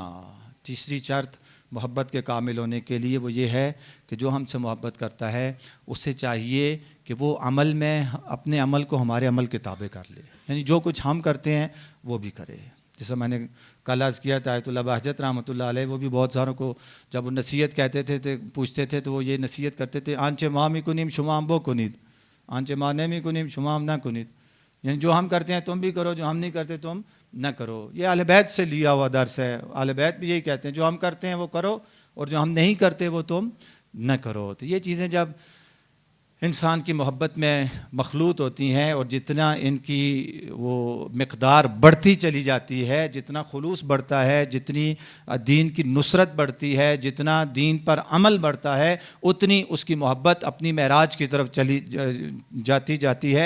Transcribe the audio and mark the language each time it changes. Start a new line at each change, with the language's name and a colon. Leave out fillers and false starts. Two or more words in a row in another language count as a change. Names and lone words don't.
Urdu: تیسری شرط محبت کے کامل ہونے کے لیے وہ یہ ہے کہ جو ہم سے محبت کرتا ہے اسے چاہیے کہ وہ عمل میں اپنے عمل کو ہمارے عمل کے تابع کر لے. یعنی جو کچھ ہم کرتے ہیں وہ بھی کرے. جیسا میں نے کل عرض کیا تھا آیت اللہ بہجت رحمۃ اللہ علیہ، وہ بھی بہت ساروں کو جب وہ نصیحت کہتے تھے پوچھتے تھے تو وہ یہ نصیحت کرتے تھے
Persian: آنچے مامی کنیم شمام بو کنید، آنچے ماں نمی کنیم شمام نہ کنید.
Urdu: یعنی جو ہم کرتے ہیں تم بھی کرو، جو ہم نہیں کرتے تم نہ کرو. یہ اہل بیت سے لیا ہوا درس ہے. اہل بیت بھی یہی کہتے ہیں جو ہم کرتے ہیں وہ کرو اور جو ہم نہیں کرتے وہ تم نہ کرو. تو یہ چیزیں جب انسان کی محبت میں مخلوط ہوتی ہیں، اور جتنا ان کی وہ مقدار بڑھتی چلی جاتی ہے، جتنا خلوص بڑھتا ہے، جتنی دین کی نصرت بڑھتی ہے، جتنا دین پر عمل بڑھتا ہے، اتنی اس کی محبت اپنی معراج کی طرف چلی جاتی ہے.